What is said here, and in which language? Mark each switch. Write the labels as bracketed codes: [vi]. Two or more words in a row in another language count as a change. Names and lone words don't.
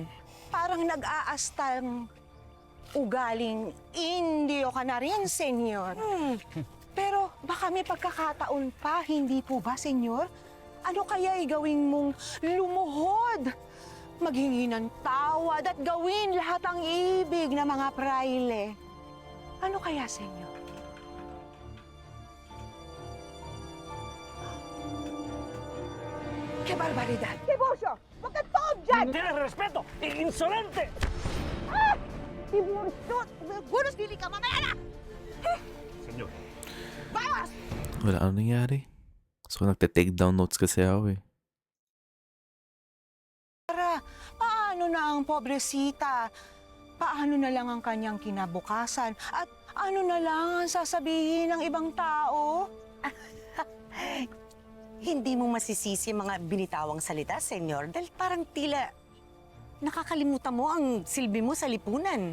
[tl] Parang nag-aastang ugaling indio ka na rin, senyor. Pero baka may pagkakataon pa, hindi po ba, senyor? Ano kaya'y gawing mong lumuhod? Maghingi ng tawad at gawin lahat ang ibig ng mga praile. Ano kaya, senyor? [es] ¡Qué barbaridad! ¡Qué bollo! [tl] ¡Huwag kang toog dyan! Hindi na respeto! Insolente! Tibursot! Bunos dili ka, mamaya na! Senyor. Bawas! Wala ano nangyari. So, nagte- [en] take down notes [tl] kasi ako eh. Clara, paano na ang pobresita? Paano na lang ang kanyang kinabukasan? At ano na lang ang sasabihin ng ibang tao? Hindi mo masisisi mga binitawang salita, senyor, dahil parang tila nakakalimutan mo ang silbi mo sa lipunan.